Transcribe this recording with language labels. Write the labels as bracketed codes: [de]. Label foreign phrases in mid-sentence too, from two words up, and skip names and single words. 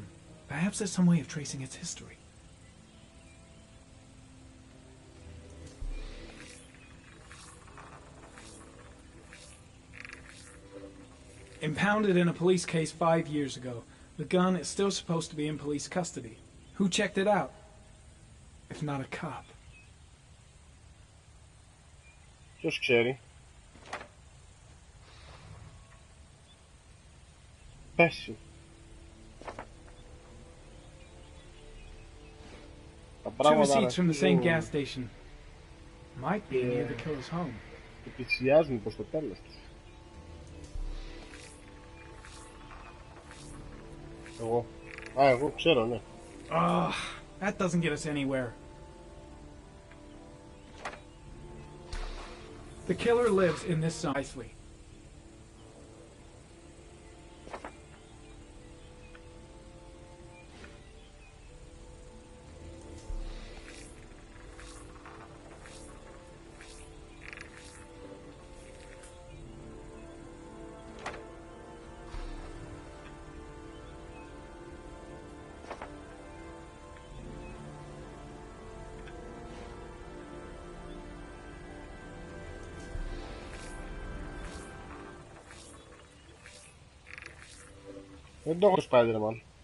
[en] Perhaps there's some way of tracing its history. Impounded in a police case 5 years ago, the gun is still supposed to be in police custody. Who checked it out? If not a cop. [el] Ποιος ξέρει. Πέσει. [en] Two receipts from the same gas station. Might be near the killer's home. [el] Πλησιάζουν προς το τέλος της. Εγώ ξέρω, ναι. [en] That doesn't get us anywhere. The killer lives in this zone nicely. [el] Δεν το έχω το Spider-Man.